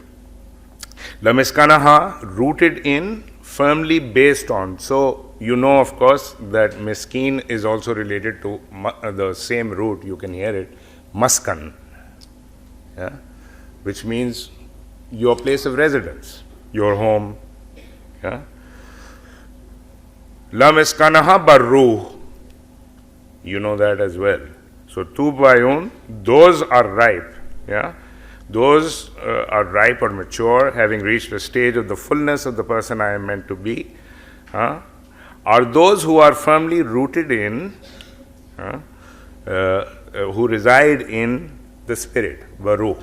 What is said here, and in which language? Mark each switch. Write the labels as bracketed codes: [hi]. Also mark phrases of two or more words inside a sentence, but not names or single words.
[arc] La miskanaha, [en] rooted in, firmly based on. So you know, of course, that miskeen is also related to the same root, you can hear it, maskan, yeah? Which means your place of residence, your home. Yeah? [arc] La miskanaha barruh, [en] you know that as well. So [arc] tu bayun, [en] those are ripe. Yeah? Those are ripe or mature, having reached a stage of the fullness of the person I am meant to be. Are those who are firmly rooted in, who reside in the spirit, varuh.